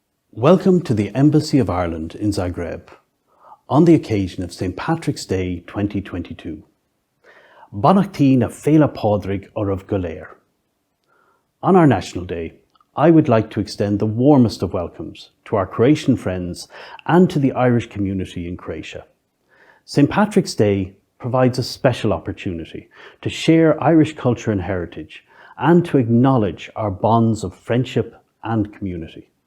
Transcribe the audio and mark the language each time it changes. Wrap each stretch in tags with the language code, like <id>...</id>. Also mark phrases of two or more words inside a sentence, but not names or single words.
<en>Welcome to the Embassy of Ireland in Zagreb, on the occasion of St. Patrick's Day 2022.</en> <ga>Bonachtaí na Féile Pádraig Ormh go léir.</ga> <en>On our National Day, I would like to extend the warmest of welcomes to our Croatian friends and to the Irish community in Croatia. St. Patrick's Day provides a special opportunity to share Irish culture and heritage and to acknowledge our bonds of friendship and community.</en>